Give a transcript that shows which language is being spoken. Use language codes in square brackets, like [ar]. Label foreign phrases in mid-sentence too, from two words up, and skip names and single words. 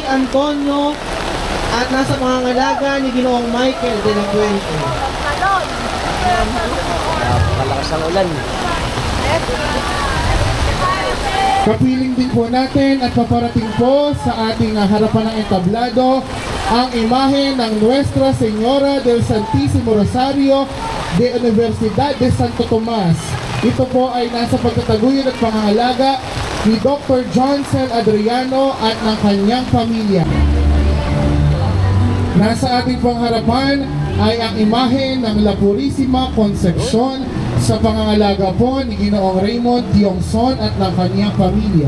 [tl] Antonio at nasa pangangalaga ni Ginoong Michael de la Puente. Malakas ang ulan. Kapiling din po natin at paparating po sa ating harapan ng entablado ang imahe ng Nuestra Señora del Santísimo Rosario de Universidad de Santo Tomas. Ito po ay nasa pagtataguyod at pangangalaga ni Dr. Johnson Adriano at ng kanyang pamilya. Nasa ating pong harapan ay ang imahe ng La Purísima Concepcion sa pangangalaga po ni Ginoong Raymond Tiongson at ng kanyang pamilya.